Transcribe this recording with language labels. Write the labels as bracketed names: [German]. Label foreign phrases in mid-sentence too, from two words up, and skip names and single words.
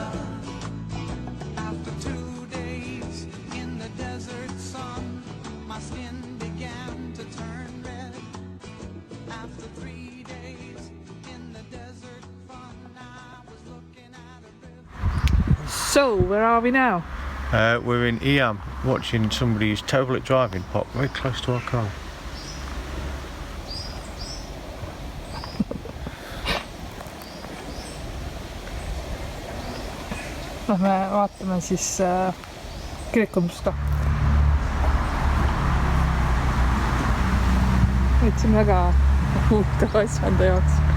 [English] After 2 days in the desert sun, my skin began to turn red. After 3 days in the desert fun, I was looking at a river. So, where are we now? We're in Eyam, watching somebody who's terrible at driving pop very close to our car. [Estonian] Lähme vaatame siis kirikundust ka. Võtsin väga huvitava asja enda jaoks.